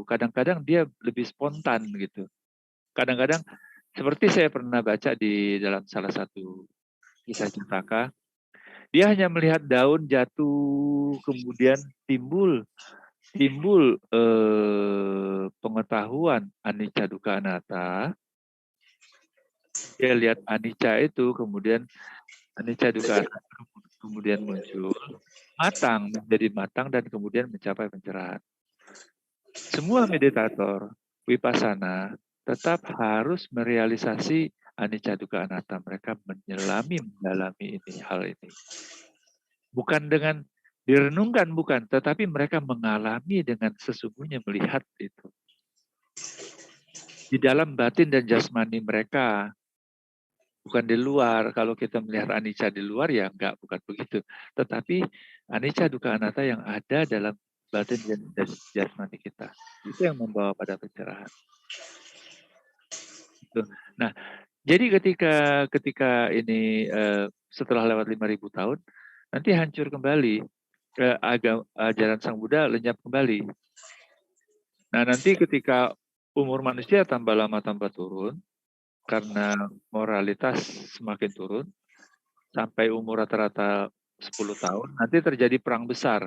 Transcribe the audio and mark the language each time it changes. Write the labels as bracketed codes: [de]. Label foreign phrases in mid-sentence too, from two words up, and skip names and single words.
[id] Kadang-kadang dia lebih spontan gitu. Kadang-kadang seperti saya pernah baca di dalam salah satu kisah Citaka, dia hanya melihat daun jatuh, kemudian timbul pengetahuan [pi] anicca dukkha anatta. [id] Dia lihat anicca itu, kemudian [pi] anicca dukkha anatta [id] kemudian muncul, menjadi matang dan kemudian mencapai pencerahan. Semua meditator vipassana tetap harus merealisasi [pi] anicca dukkha anatta. [id] Mereka mendalami hal ini. Bukan dengan direnungkan, bukan, tetapi mereka mengalami dengan sesungguhnya, melihat itu. Di dalam batin dan jasmani mereka, bukan di luar. Kalau kita melihat anicca di luar ya bukan begitu. Tetapi [pi] anicca dukkha anatta [id] yang ada dalam batin dan jasmani kita, itu yang membawa pada pencerahan. Nah, jadi ketika ini setelah lewat 5.000 tahun, nanti hancur kembali. Ajaran Sang Buddha lenyap kembali. Nah, nanti ketika umur manusia tambah lama tambah turun, karena moralitas semakin turun, sampai umur rata-rata 10 tahun, nanti terjadi perang besar.